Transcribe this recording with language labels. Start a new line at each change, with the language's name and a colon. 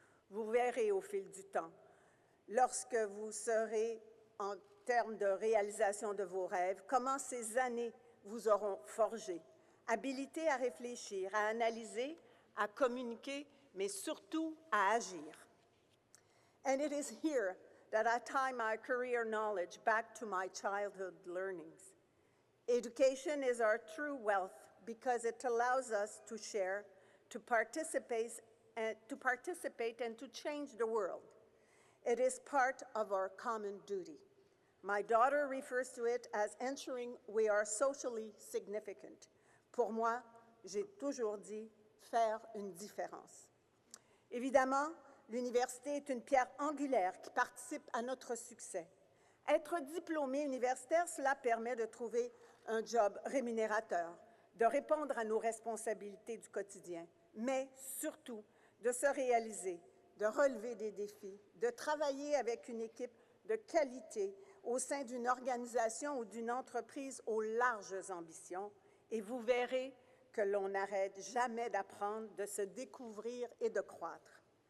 French: Vous verrez au fil du temps, lorsque vous serez en termes de réalisation de vos rêves, comment ces années vous auront forgé, habilité à réfléchir, à analyser, à communiquer, mais surtout à agir.
English: And it is here that I tie my career knowledge back to my childhood learnings. Education is our true wealth because it allows us to share, to participate, and to change the world. It is part of our common duty. My daughter refers to it as ensuring we are socially significant.
French: Pour moi, j'ai toujours dit faire une différence. Évidemment, l'université est une pierre angulaire qui participe à notre succès. Être diplômé universitaire, cela permet de trouver un job rémunérateur, de répondre à nos responsabilités du quotidien, mais surtout de se réaliser, de relever des défis, de travailler avec une équipe de qualité au sein d'une organisation ou d'une entreprise aux larges ambitions, et vous verrez que l'on n'arrête jamais d'apprendre, de se découvrir et de croître.